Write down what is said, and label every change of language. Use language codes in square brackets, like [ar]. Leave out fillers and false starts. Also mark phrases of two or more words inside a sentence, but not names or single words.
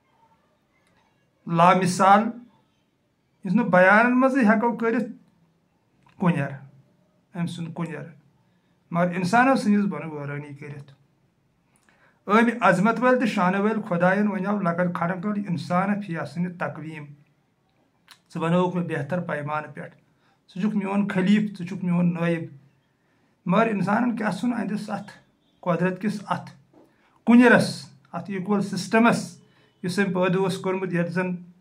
[ks] لامثال یُس نہٕ بیانن منٛزٕے ہٮ۪کو کٔرِتھ کُنٮ۪ر أمۍ سُنٛد کُنٮ۪ر مگر انسانو سٕنٛدِس بۄنہٕ وٲرٲنی کٔرِتھ أمۍ عظمت وٲلۍ تہٕ شانہٕ وٲلۍ خۄدایَن وَنیو [ar] لقد خلقنا الانسان فی احسن تقویٖم [ks] ژٕ بنووُکھ مےٚ بہتر پیمانہٕ پٮ۪ٹھ ژٕ چھُکھ میون خلیٖف ژٕ چھُکھ میون نٲیِب مگر انسانن کیاہ ژھُن أہنٛدِس اتھ قۄدرت کِس اتھ کُنٮ۪رس اتھ ایٖکول سسٹمس یُس أمۍ پٲدٕ اوس کوٚرمُت یتھ زن